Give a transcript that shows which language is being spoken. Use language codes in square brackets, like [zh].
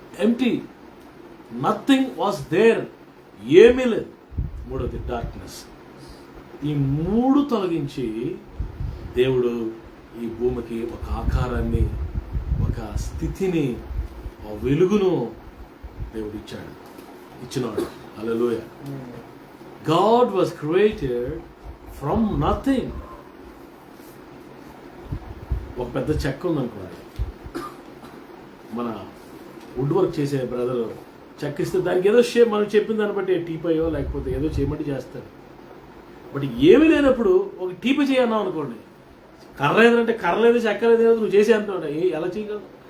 [te] Empty, [en] nothing was there, [te] ఏమీ లేదు. మూడోది డార్క్నెస్. ఈ మూడు తొలగించి దేవుడు ఈ భూమికి ఒక ఆకారాన్ని, ఒక స్థితిని, ఒక వెలుగును దేవుడు ఇచ్చినాడు. హల్లెలూయా. [en] God was created from nothing. [te] ఒక పెద్ద చెక్క ఉందనుకోండి, మన వుడ్ వర్క్ చేసే బ్రదర్ చెక్క ఇస్తే దానికి ఏదో షేప్ మనం చెప్పిన దాన్ని బట్టి టీపయో లేకపోతే ఏదో చేయమంటే చేస్తాడు. బట్ ఏమీ లేనప్పుడు ఒక టీప చేయన్నావు అనుకోండి, కర్ర లేదంటే కర్ర లేదు, చెక్క లేదు, నువ్వు చేసే అంత ఎలా చేయగలవు?